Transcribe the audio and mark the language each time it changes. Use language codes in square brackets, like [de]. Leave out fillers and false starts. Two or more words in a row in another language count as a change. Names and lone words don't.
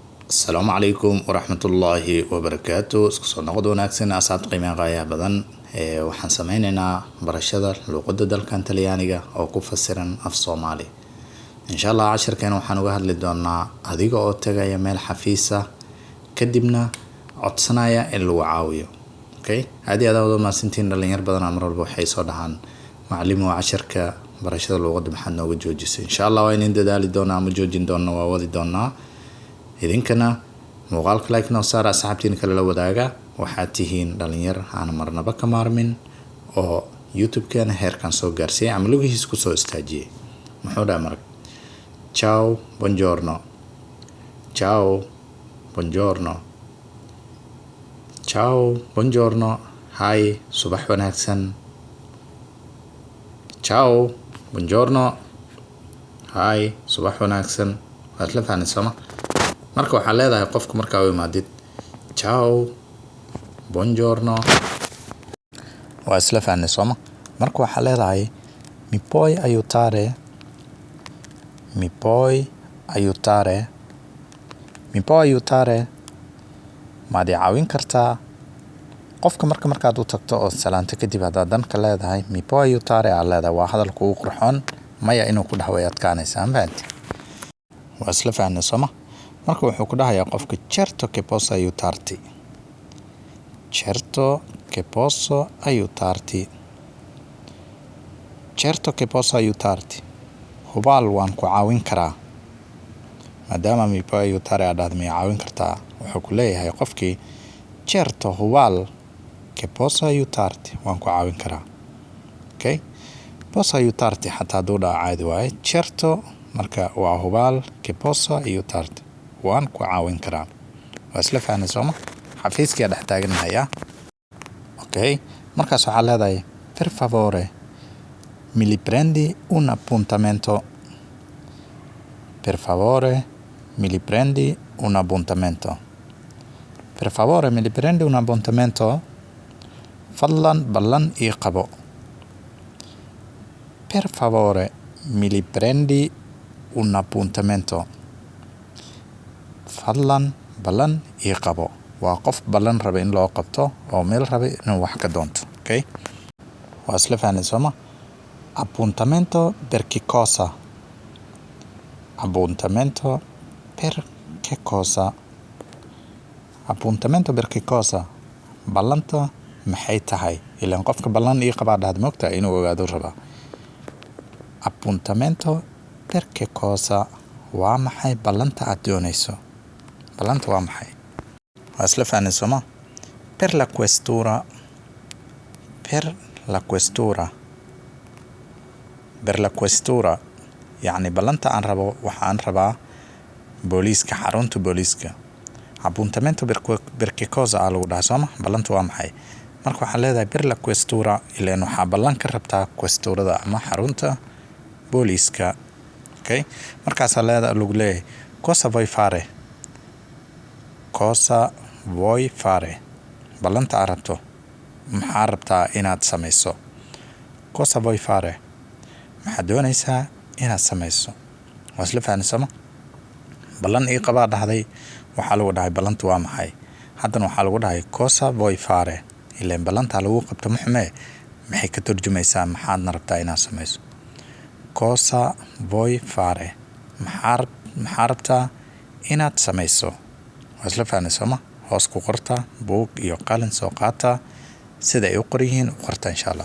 [ar] السلام عليكم ورحمة الله وبركاته. [so] isku soo noqod wanaagsan asaad qiimaha qaayaha badan waxaan sameynaynaa barashada luqadda dalkan Talyaaniga oo ku fasiran af Soomaali. [ar] إن شاء الله [so] casharkan waxaan uga hadli doonaa adiga oo tagaya meel xafiis ah kadibna codsanaya in lagu caawiyo. okay hadii aad wada maasintiin dhalinyar badan mar walba waxay soo dhahaan macallimo casharka barashada luqadda maxaad nooga joojisay. [ar] إن شاء الله [so] waa inaan dadaali doonaa ama joojin doonaa waa wadi doonaa. idinkana muuqaalka like noo saar asxaabtiin kale la wadaaga waxaad tihiin dhalinyar aan marnaba ka maarmin oo YouTube-kana heerkan soo gaarsiiyay ama lugihiis ku soo istaajiyay. muxuu dhahay marag [it] ciao buongiorno ciao buongiorno ciao buongiorno [so] hi subax wanaagsan [it] ciao buongiorno [so] hi subax wanaagsan waad la fahanaysaa marka waxaa leedahay qofka markaa u imaadid [it] ciao buongiorno [so] waa isla fahanay sooma marka waxaa leedahay [it] mi puoi aiutare mi puoi aiutare mi puoi aiutare [so] maad i caawin kartaa qofka markaad u tagto oo salaanto kadib haddaad danka leedahay [it] mi puoi aiutare [so] aa leedahay waa hadalka ugu qurxoon maya inuu ku dhaho way adkaanaysaa fahanti waa isla fahanay sooma marka wuxuu ku dhahayaa qofka [it] certo che posso aiutarti certo che posso aiutarti certo che posso aiutarti [so] hubaal waan ku caawin karaa maadaama [it] mi puoi aiutare [so] aad ma caawin kartaa wuxuu ku leeyahay qofkii certo hubaal [it] che posso aiutarti [so] waan ku caawin karaa. okay [it] posso aiutarti [so] xataa hadduu dhaha caadi waaye certo marka waa hubaal [it] che posso aiutarti [so] waan ku caawin karaa waa isla fahanay sooma xafiiskiya dhex taaganayaa. [it] okay markaas waxaa leedahay per favore mi li prendi un appuntamento per favore mi li prendi un appuntamento per favore mi li prendi un appuntamento [so] fadlan ballan ii qabo [it] per favore mi li prendi un appuntamento [so] fadlan ballan ii qabo waa qof ballan raba in loo qabto oo meel raba inuu wax ka doonto. okay waa isla fahanay sooma [it] appuntamento per che cosa appuntamento per che cosa appuntamento per che cosa [so] ballanta maxay tahay ilaan qofka ballan ii qabaa dhahad moogtaa inuu ogaado rabaa. [it] appuntamento per che cosa [so] waa maxay ballanta aad doonayso ballanta waa maxay waa isla fahanay sooma [it] per la questura per la questura per la questura [so] yacni ballanta aan rabo waxaan rabaa booliiska xarunta booliiska. [it] appuntamento per che cosa [so] aa lagu dhaha sooma ballanta waa maxay marka waxaa leedahay [it] per la questura [so] ilaan waxaa ballan ka rabtaa questurada ama xarunta booliiska. okay markaasaa lagu leeyahay [it] cosa vuoi fare cosa vuoi fare [so] ballanta aad rabto maxaa rabtaa inaad samayso [it] cosa vuoi fare [so] maxaad doonaysaa inaad samayso waa isla fahanay sooma ballan ii qabaa dhahday waxaa lagu dhahay ballanta waa maxay haddana waxaa lagu dhahay [it] cosa vuoi fare [so] ilaan ballantaa lagu qabto muxmee maxay ka turjumaysaa maxaadna rabtaa inaad samayso [it] cosa vuoi fare [so] maxaa rabtaa inaad samayso waa isla fahanay sooma hoos ku qorta buug iyo qalin soo qaata sida ay u qoryihiin u qorta [ar] إن شاء الله.